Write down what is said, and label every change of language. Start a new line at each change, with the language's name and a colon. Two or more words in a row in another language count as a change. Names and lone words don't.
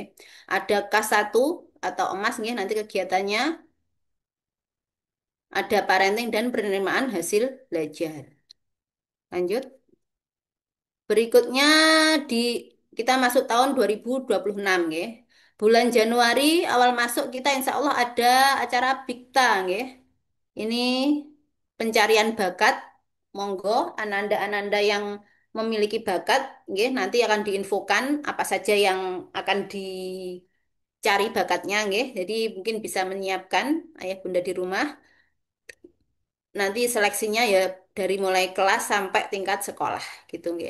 Indonesian: Ada K1 atau emas, nggih, nanti kegiatannya ada parenting dan penerimaan hasil belajar. Lanjut. Berikutnya di kita masuk tahun 2026, nggih. Bulan Januari awal masuk kita
Arabic: إن شاء الله
Indonesian: ada acara Bikta, nggih. Ini pencarian bakat. Monggo ananda-ananda yang memiliki bakat, nggih, nanti akan diinfokan apa saja yang akan dicari bakatnya, nggih. Jadi mungkin bisa menyiapkan ayah bunda di rumah. Nanti seleksinya ya dari mulai kelas sampai tingkat sekolah gitu, nggih.